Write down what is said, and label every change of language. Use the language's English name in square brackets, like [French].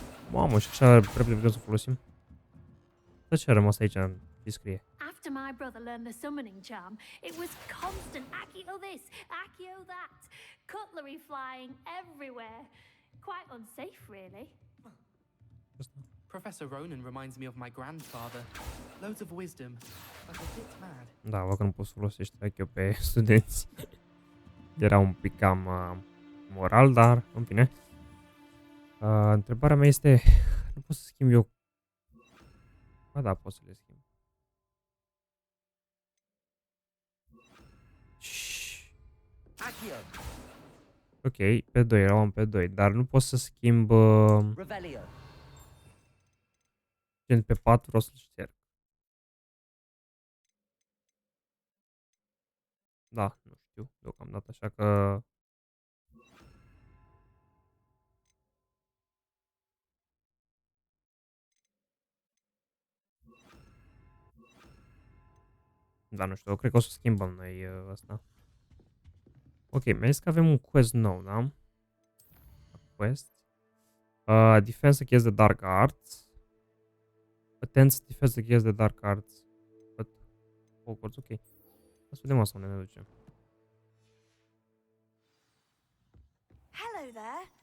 [Romanian] Mamă, și așa repede putem să folosim. Dar ce a rămas aici în ce scrie? [English] After my brother learned the summoning charm, it was constant Accio this, Accio that, cutlery flying everywhere. Quite unsafe, really. Professor Ronan reminds me of my grandfather. Loads of wisdom, but a bit mad. [Romanian] Da, văd că nu poți să folosești Accio pe studenți. Era un pic cam moral, dar în fine. Întrebarea mea este, nu pot să schimb eu. Ba da, pot să le schimb. [English] Accio! [Romanian] Ok, pe 2, eram pe 2, dar nu pot să schimb [English] Revelio! [Romanian] gen pe 4, o să-l șterg. Da, nu știu, deocamdată, așa că... Da, nu știu, cred că o să schimbăm noi asta. Ok, mi-a zis că avem un quest nou, da? [English] Quest. Defense against the dark arts. Attempts defense against the dark arts. But Hogwarts, ok. [Romanian] Să vedem asta unde ne duce. [English] Hello there.